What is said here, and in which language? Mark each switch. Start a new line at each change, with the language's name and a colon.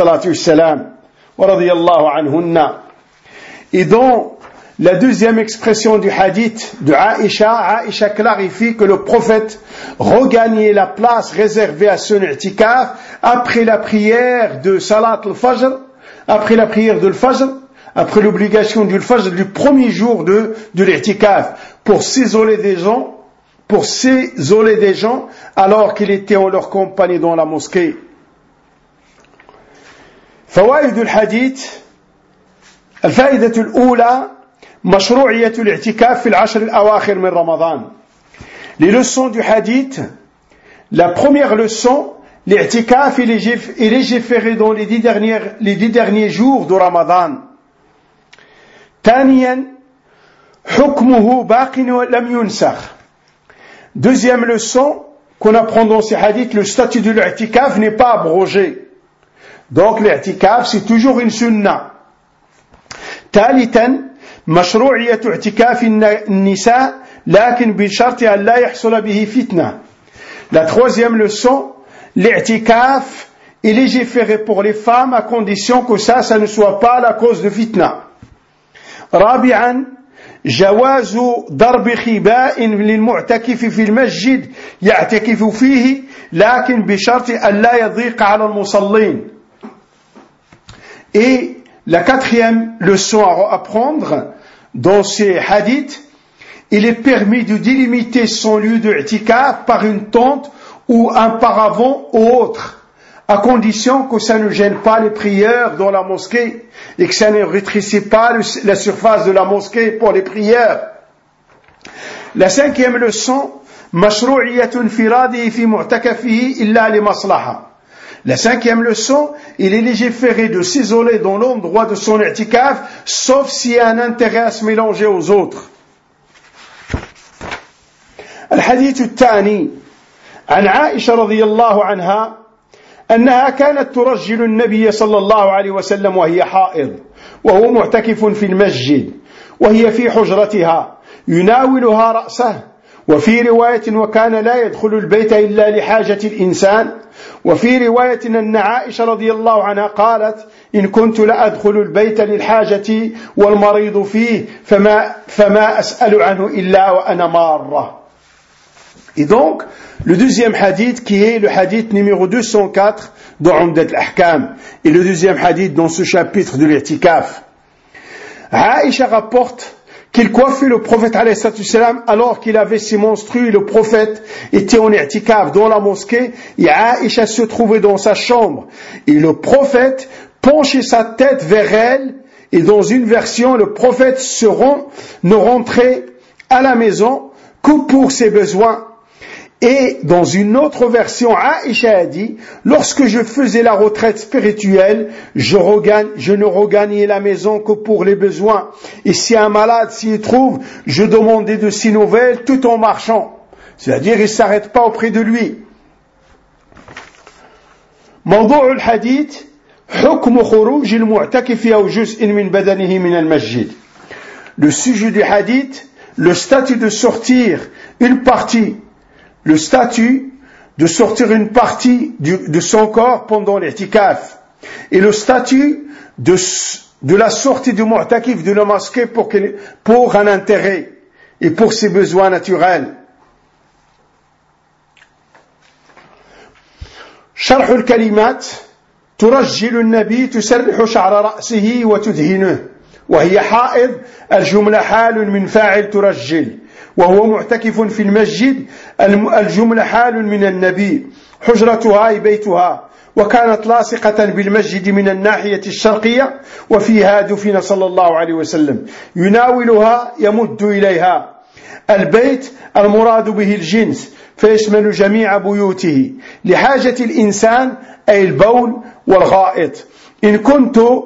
Arabic: radiyallahu anhunna.
French: Et dans la deuxième expression du hadith de Aïcha, Aïcha clarifie que le prophète regagnait la place réservée à son i'tikaf après la prière de Salat al-Fajr, après la prière de l'Fajr, après l'obligation du Fajr du premier jour de l'i'tikaf, pour s'isoler des gens, alors qu'il était en leur compagnie dans la mosquée.
Arabic: Fawaïd al-Hadith, al-Fa'idatul Oula, مشروعية الاعتكاف في العشر الأواخر من رمضان.
French: Les leçons du hadith. La première leçon, l'i'tikaf est légiféré dans les dix derniers jours de Ramadan.
Arabic: ثانيا حكمه باق لم ينسخ.
French: Deuxième leçon qu'on apprend dans ce hadith, le statut de l'i'tikaf n'est pas abrogé. Donc l'i'tikaf c'est toujours une sunna.
Arabic: ثالثا مشروعية اعتكاف النساء لكن بشرط أن لا يحصل به فتنة.
French: La troisième leçon, l'i'tikaf est légiféré pour les femmes à condition que ça ne soit pas la cause de فتنة.
Arabic: رابعا جواز ضرب خباء للمعتكف في المسجد يعتكف فيه لكن بشرط أن لا يضيق على المصلين.
French: Et la quatrième leçon à apprendre dans ces hadiths, il est permis de délimiter son lieu de i'tikaf par une tente ou un paravent ou autre, à condition que ça ne gêne pas les prieurs dans la mosquée et que ça ne rétrécisse pas la surface de la mosquée pour les prieurs. La cinquième leçon,
Arabic: mashru'iyatun firadi fi mu'takafihi illa li maslaha.
French: La cinquième leçon, il est légiféré de s'isoler dans l'endroit de son i'tikaf, sauf s'il y a un intérêt à se mélanger aux autres.
Arabic: الحديث الثاني عن عائشة رضي الله عنها أنها كانت ترجل النبي صلى الله عليه وسلم وهي حائض وهو معتكف في المسجد وهي في حجرتها يناولها رأسه وفي رواية وكان لا يدخل البيت إلا لحاجة الإنسان وفي رواية أن عائشة رضي الله عنها قالت إن كنت لأدخل البيت للحاجة والمريض فيه فما أسأل عنه إلا وأنا مارة.
French: Et donc, le deuxième hadith qui est le hadith numéro 204 dans Umdat al-Ahkam et le deuxième hadith dans ce chapitre de l'Irtikaf. Aïcha rapporte qu'il coiffait le prophète alayhi salam alors qu'il avait ses menstrues. Le prophète était en Irtikaf dans la mosquée et Aïcha se trouvait dans sa chambre. Et le prophète penchait sa tête vers elle et dans une version, le prophète ne rentrait à la maison que pour ses besoins. Et dans une autre version, Aïcha a dit, lorsque je faisais la retraite spirituelle, je ne regagnais la maison que pour les besoins. Et si un malade s'y trouve, je demandais de ses nouvelles tout en marchant. C'est-à-dire, il ne s'arrête pas auprès de lui.
Arabic: موضوع الحديث حكم خروج المعتكف أو جزء من بدنه من المسجد.
French: Le sujet du hadith, le statut de sortir une partie. Le statut de sortir une partie de son corps pendant l'i'tikaf et le statut de la sortie du mu'takif de la mosquée pour un intérêt et pour ses besoins naturels.
Arabic: شرح الكلمات ترجل النبي تسرح شعر رأسه وتدهنه وهي حائض الجملة حال من فاعل ترجل وهو معتكف في المسجد الجملة حال من النبي حجرتها بيتها وكانت لاصقة بالمسجد من الناحية الشرقية وفيها دفن صلى الله عليه وسلم يناولها يمد إليها البيت المراد به الجنس فيشمل جميع بيوته لحاجة الإنسان أي البول والغائط إن كنت